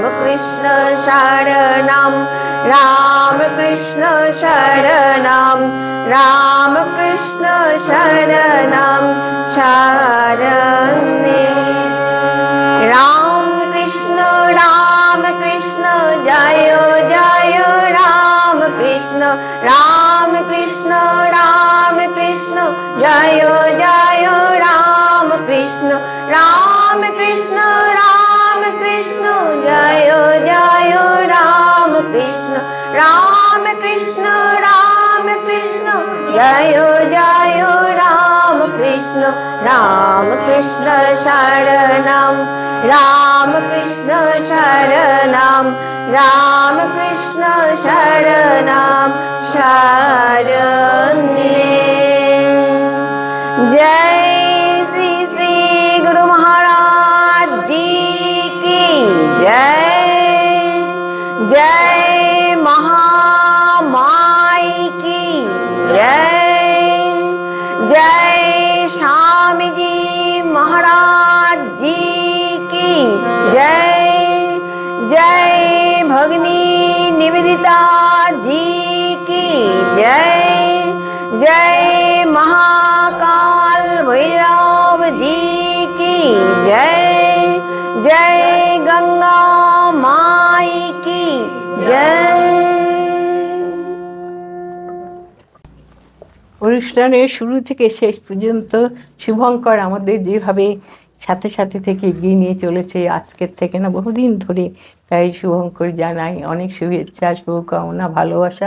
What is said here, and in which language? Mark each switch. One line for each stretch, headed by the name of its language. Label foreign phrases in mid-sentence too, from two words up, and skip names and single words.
Sanskrit: कृष्ण शरणं रामकृष्ण शरणं रामकृष्ण शरणं शरणे राम कृष्ण जय जय राम कृष्ण जय जय राम कृष्ण जय जय राम कृष्ण जय जय राम कृष्ण रामकृष्ण शरणं रामकृष्ण शरणं रामकृष्ण शरणं शरणे
Hindi: जय श्री श्री गुरु महाराज जी की जय जय महामाई की जय जय स्वामी जी महाराज जी की जय जय भगनी निवेदिता जी की जय जय महाकाल भैरव जी की जय जय गंगा माई की जय।
Bangla: অনুষ্ঠানের শুরু থেকে শেষ পর্যন্ত শুভঙ্কর আমাদের যেভাবে সাথে সাথে থেকে এগিয়ে নিয়ে চলেছে, আজকের থেকে না বহুদিন ধরে, তাই শুভঙ্কর জানাই অনেক শুভেচ্ছা, শুভকামনা, ভালোবাসা।